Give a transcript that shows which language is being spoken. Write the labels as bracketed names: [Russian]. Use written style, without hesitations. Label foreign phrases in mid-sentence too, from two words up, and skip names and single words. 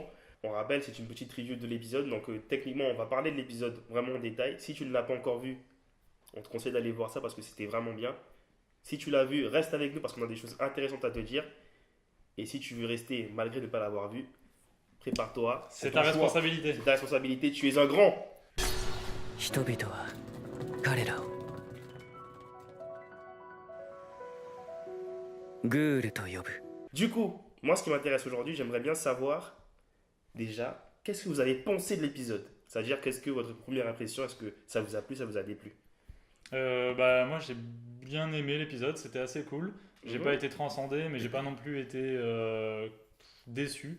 [French] On rappelle, c'est une petite review de l'épisode, donc techniquement on va parler de l'épisode vraiment en détail. Si tu ne l'as pas encore vu, on te conseille d'aller voir ça parce que c'était vraiment bien. Si tu l'as vu, reste avec nous parce qu'on a des choses intéressantes à te dire. Et si tu veux rester malgré ne pas l'avoir vu, prépare-toi. C'est ta responsabilité. C'est ta responsabilité, tu es un grand. [Japanese] 人々は彼らをグールと呼ぶ。 [French] Du coup, moi ce qui m'intéresse aujourd'hui, j'aimerais bien savoir déjà, qu'est-ce que vous avez pensé de l'épisode? C'est-à-dire, qu'est-ce que votre première impression, est-ce que ça vous a plu, ça vous a déplu? Moi j'ai bien aimé l'épisode, c'était assez cool. J'ai Mhm. pas été transcendé, mais j'ai pas non plus été déçu.